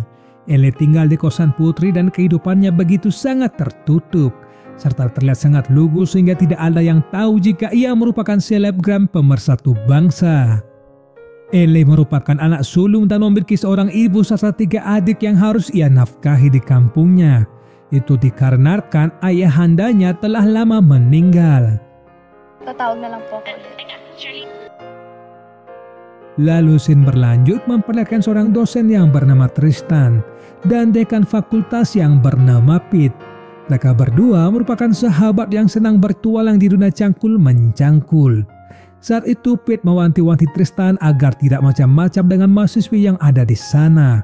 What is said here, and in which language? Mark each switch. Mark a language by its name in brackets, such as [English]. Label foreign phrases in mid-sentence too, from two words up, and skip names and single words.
[Indonesian] Ellie tinggal di kosan putri dan kehidupannya begitu sangat tertutup, serta terlihat sangat lugu sehingga tidak ada yang tahu jika ia merupakan selebgram pemersatu bangsa. Ellie merupakan anak sulung dan memiliki seorang ibu serta 3 adik yang harus ia nafkahi di kampungnya. Itu dikarenakan ayahandanya telah lama meninggal. [Filipino] Tatawag na lang po ako. [Indonesian] Lalu scene berlanjut memperlihatkan seorang dosen yang bernama Tristan dan dekan fakultas yang bernama Pete. Mereka berdua merupakan sahabat yang senang bertualang di dunia cangkul-mencangkul. Saat itu Pete mewanti-wanti Tristan agar tidak macam-macam dengan mahasiswi yang ada di sana.